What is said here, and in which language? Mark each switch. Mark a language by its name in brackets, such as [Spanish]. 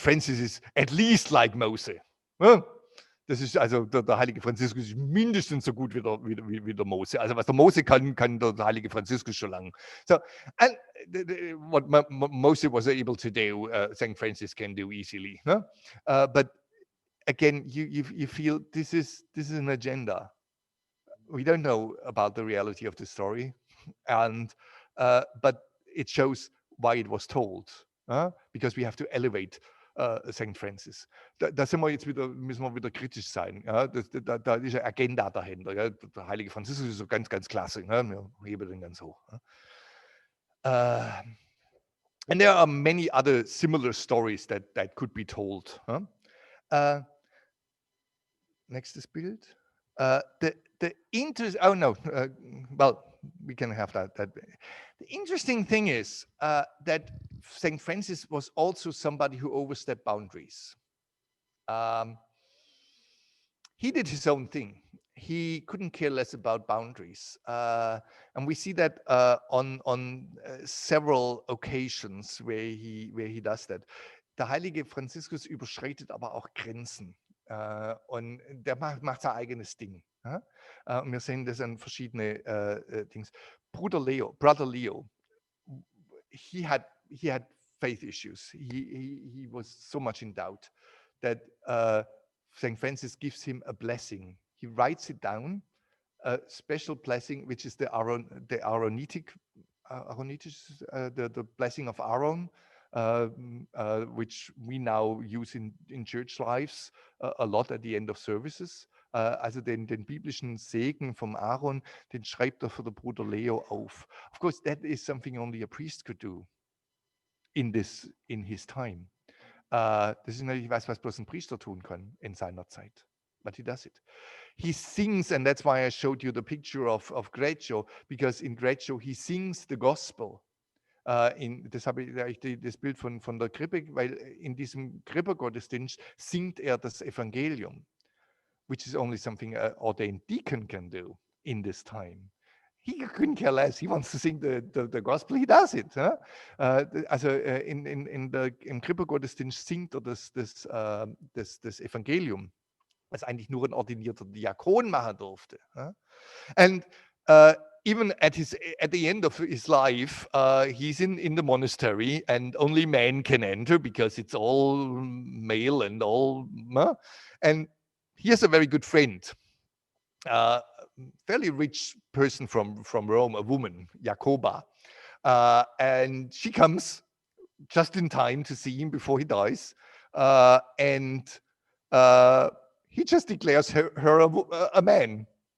[English] Francis is at least like Mose. [German] Das ist also der heilige Franziskus ist mindestens so gut wie der Mose. Also was der Mose kann der heilige Franziskus schon lange. [English] So, and what Mose was able to do, St. Francis can do easily. But again, you feel this is an agenda. We don't know about the reality of the story, and but it shows why it was told, because we have to elevate St. Francis. [German] Da sind wir jetzt wieder, müssen wir wieder kritisch sein. Da ist eine Agenda dahinter. Der heilige Franziskus ist so ganz, ganz klasse. Wir heben den ganz hoch. [English] And there are many other similar stories that could be told. Next is Bild. The interest. Oh no. Well, we can have that. The interesting thing is that St. Francis was also somebody who overstepped boundaries. He did his own thing. He couldn't care less about boundaries, and we see that on several occasions where he does that. [German] Der heilige Franziskus überschreitet aber auch Grenzen. Und der macht sein eigenes Ding. Und wir sehen das an verschiedene Dings. [English] Brother Leo, he had faith issues. He was so much in doubt that St. Francis gives him a blessing. He writes it down, a special blessing, which is the blessing of Aaron. Which we now use in church lives a lot at the end of services. [German] Also den biblischen Segen vom Aaron, den schreibt er für den Bruder Leo auf. [English] Of course, that is something only a priest could do in his time. [German] Das ist natürlich was bloß ein Priester tun kann in seiner Zeit. [English] But he does it. He sings, and that's why I showed you the picture of Greccio, because in Greccio he sings the gospel. [German] Das habe ich das Bild von der Krippe, weil in diesem Krippegottesdienst singt er das Evangelium, [English] which is only something an ordained deacon can do in this time. He couldn't care less. He wants to sing the gospel. He does it. [German] Also im Krippegottesdienst singt er das Evangelium, was eigentlich nur ein ordinierter Diakon machen durfte. And [English] even at the end of his life, he's in the monastery, and only men can enter because it's all male and all. And he has a very good friend, fairly rich person from Rome, a woman, Jacoba, and she comes just in time to see him before he dies, and he just declares her a man.